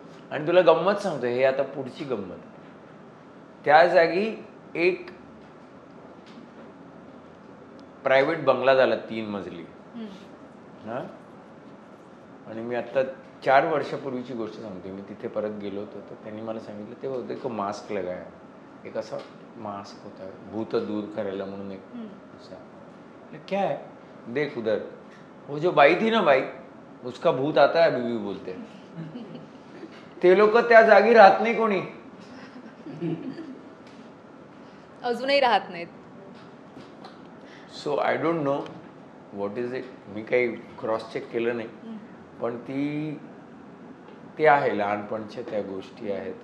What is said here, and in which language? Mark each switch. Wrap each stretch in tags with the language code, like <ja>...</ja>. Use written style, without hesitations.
<mr>आणि तुला गंमत सांगतो, हे आता पुढची गंमत. त्या जागी एक प्रायव्हेट बंगला झाला 3 मजली. हा, आणि मी आता 4 वर्षापूर्वीची गोष्ट सांगते. मी तिथे परत गेलो होतो तर त्यांनी मला सांगितलं ते होतं</mr> <hi>एक मास्क लगाया,</hi> <mr>एक असा मास्क होता भूत दूर करायला म्हणून एक असा.</mr> <hi>क्या है देख उधर, वो जो बाई थी ना बाई, उसका भूत आता है अभी भी बोलते.</hi> <mr>ते लोक त्या जागी राहत नाही कोणी, अजूनही राहत नाहीत.</mr> <en>So I don't know what is it.</en> <mr>मी काही क्रॉस चेक केलं नाही, पण ते आहे लहानपणच्या त्या गोष्टी आहेत.</mr>